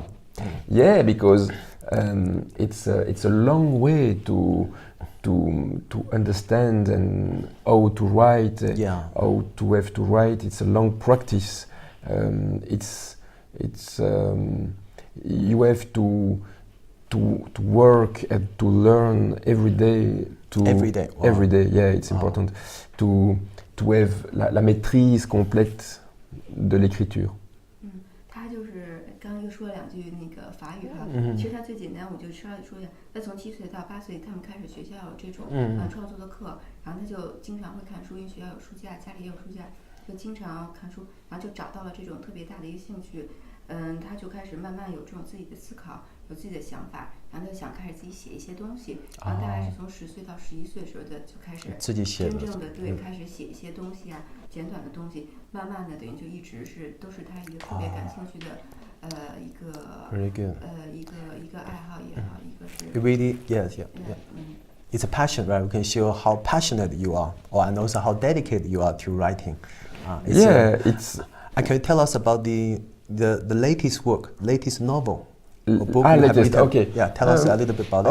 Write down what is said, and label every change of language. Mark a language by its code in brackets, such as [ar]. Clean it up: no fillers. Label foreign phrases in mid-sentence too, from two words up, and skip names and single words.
[en] Yeah, because it's a long way to understand and how to write, how to have to write. It's a long practice. You have to work and to learn every day. Every day. Wow. Every day. Yeah, it's important to have [fr] la maîtrise complète de l'écriture. [zh] 他就是刚刚又说了2句那个法语哈，其实他最简单，我就稍微说一下。他从7岁到8岁，他们开始学校有这种创作的课，然后他就经常会看书，因为学校有书架，家里也有书架，就经常看书，然后就找到了这种特别大的一个兴趣。他就开始慢慢有这种自己的思考，有自己的想法，然后他就想开始自己写一些东西。然后大概是从10岁到11岁的时候的就开始自己写，真正的开始写一些东西啊，简短的东西。慢慢的等于就一直都是他一个特别感兴趣的一个爱好也好，一个是。 [en] It really, yeah. It's a passion, right? We can show how passionate you are, and also how dedicated you are to writing. Can you tell us about the latest work, latest novel, or book you have written? Okay. Yeah, tell us a little bit about it.